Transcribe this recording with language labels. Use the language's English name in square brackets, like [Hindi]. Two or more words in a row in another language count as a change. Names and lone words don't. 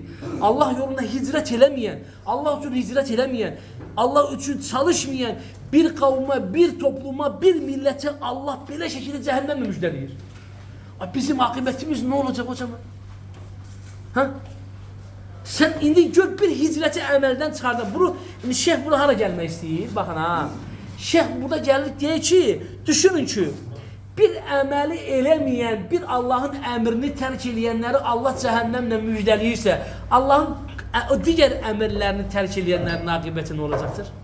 [Turkish] Allah yolunda hicret edemeyen, Allah için hicret edemeyen, Allah için çalışmayan bir kavme, bir topluma, bir millete Allah böyle şekilde cehennemle müjdeleyir. Bizim akıbetimiz ne olacak hocam? Ha? [Azerbaijani] Sen indi gör bir hicreti əməldən çıxardın. Bunu şeyh burada hara gəlmək istəyir? Baxın ha. Şeyh burada gəlir deyir ki, düşünün ki, bir əməli eləməyən, bir Allah'ın əmrini tərk eləyənləri Allah cəhənnəmlə müjdəliyirsə, Allah'ın o digər əmrlərini tərk eləyənlərin aqibəti nə olacaqdır?